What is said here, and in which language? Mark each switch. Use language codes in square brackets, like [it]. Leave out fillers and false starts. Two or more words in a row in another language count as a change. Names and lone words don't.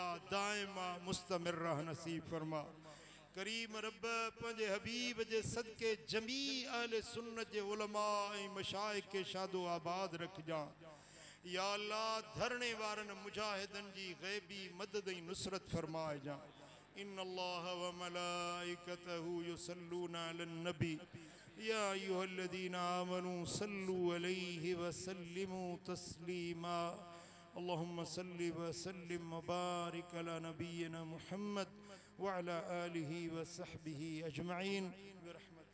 [sd] दाइमा मुस्तमिर नसीब फरमा करीम रब पंहिंजे हबीब जे सदके जमी अहले सुन्नत जे उलमा ऐं मशाइख के शादो आबाद रखजां या अल्लाह धरने वारन मुजाहिदन जी ग़ैबी मदद ऐं नुसरत फरमाए जा [ar] إن الله وملائكته يصلون على النبي يا أيها الذين آمنوا صلوا عليه وسلموا تسليما اللهم صل وسلم وبارك على نبينا محمد وعلى آله وصحبه أجمعين.